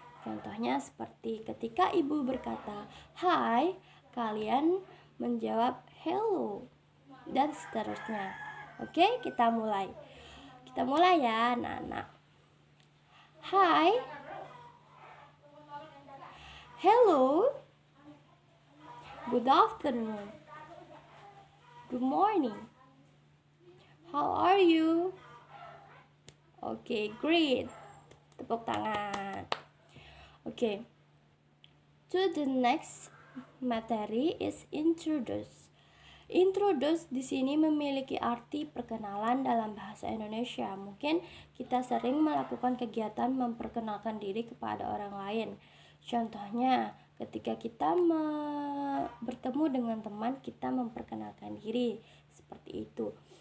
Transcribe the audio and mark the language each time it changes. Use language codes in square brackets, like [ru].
[id] Contohnya seperti ketika ibu berkata hi, kalian menjawab hello, dan seterusnya. Oke, kita mulai ya anak-anak. [en] Hi, hello, good afternoon, good morning. How are you? Okay, great. [id] Tepuk tangan. Okay. [en] To the next materi is introduce. [id] Introduce di sini memiliki arti perkenalan dalam bahasa Indonesia. Mungkin kita sering melakukan kegiatan memperkenalkan diri kepada orang lain. Contohnya, ketika kita bertemu dengan teman, kita memperkenalkan diri seperti itu.